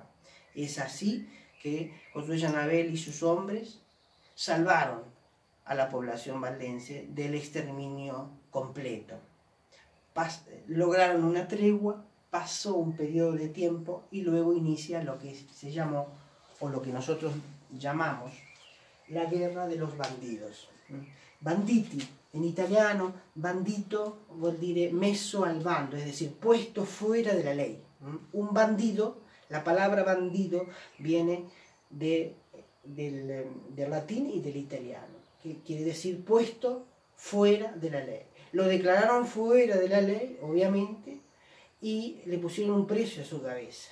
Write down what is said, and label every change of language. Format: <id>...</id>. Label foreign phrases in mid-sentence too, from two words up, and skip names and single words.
<es>Es así que Josué Janabel y sus hombres salvaron a la población valdense del exterminio completo. Lograron una tregua, pasó un periodo de tiempo y luego inicia lo que se llamó, o lo que nosotros llamamos, la guerra de los bandidos.</es> <it>Banditi,</it> <es>en italiano,</es> <it>bandito vuol dire messo al bando,</it> <es>es decir, puesto fuera de la ley. Un bandido, la palabra bandido viene del latín y del italiano, que quiere decir puesto fuera de la ley. Lo declararon fuera de la ley, obviamente, y le pusieron un precio a su cabeza.</es>